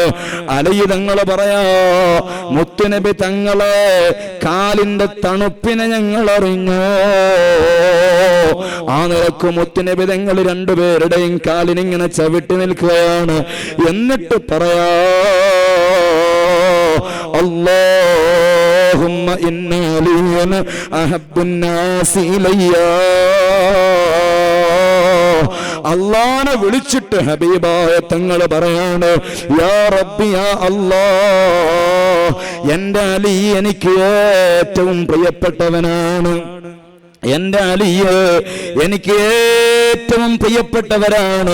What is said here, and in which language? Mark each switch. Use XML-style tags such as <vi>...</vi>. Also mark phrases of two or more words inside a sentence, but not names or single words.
<ml>അലി തങ്ങൾ പറയാ, മുത്തുനബി തങ്ങളെ കാലിന്റെ തണുപ്പിനെ ഞങ്ങൾ അറിഞ്ഞു. ആ നിലക്ക് മുത്തുനബി തങ്ങൾ രണ്ടുപേരുടെയും കാലിനിങ്ങനെ ചവിട്ടി നിൽക്കുകയാണ്. എന്നിട്ട് പറയാ,</ml> <ar>اللهم إن عليا أحب الناس إلي.</ar> <ml>അള്ളാനെ വിളിച്ചിട്ട് ഹബീബായ തങ്ങൾ പറയാണ്,</ml> <ar>يا ربي يا الله,</ar> <ml>എന്റെ അലി എനിക്ക് ഏറ്റവും പ്രിയപ്പെട്ടവനാണ്. എന്റെ അലിയെ എനിക്ക് ഏറ്റവും പ്രിയപ്പെട്ടവരാണ്.</ml>